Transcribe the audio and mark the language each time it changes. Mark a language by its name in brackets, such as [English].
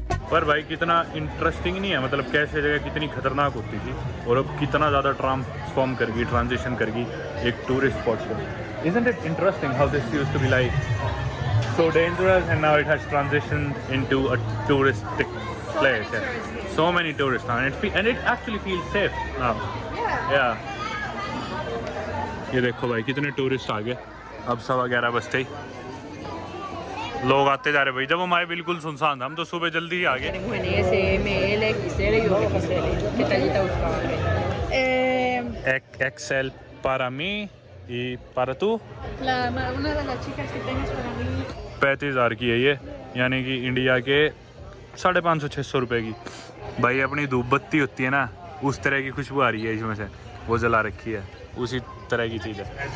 [Hindi] पर भाई कितना इंटरेस्टिंग नहीं है मतलब कैसे जगह कितनी खतरनाक होती थी और अब कितना ज़्यादा ट्रांसफॉर्म कर गई ट्रांजिशन कर गई एक टूरिस्ट स्पॉट को। [English] Isn't it interesting how this used to be like so dangerous and now it has transitioned into a touristic place? Yeah. So many tourists now and it actually feels safe now. Yeah. [Hindi] ये देखो भाई कितने tourist आ गए अब 11:15 बजते ही लोग आते जा रहे भाई जब हम आए बिल्कुल सुनसान था हम तो सुबह जल्दी ही आ गए। [Spanish] Tenemos en S, M, L, XL y XL. ¿Qué tallita buscaban? XL para mí y para tú Una de las chicas que tengas para mí. [Hindi] 35,000 की है ये यानी कि इंडिया के 550-600 रुपए की। भाई अपनी धूप बत्ती होती है ना उस तरह की खुशबू आ रही है इसमें से वो जला रखी है उसी तरह की चीज़ है।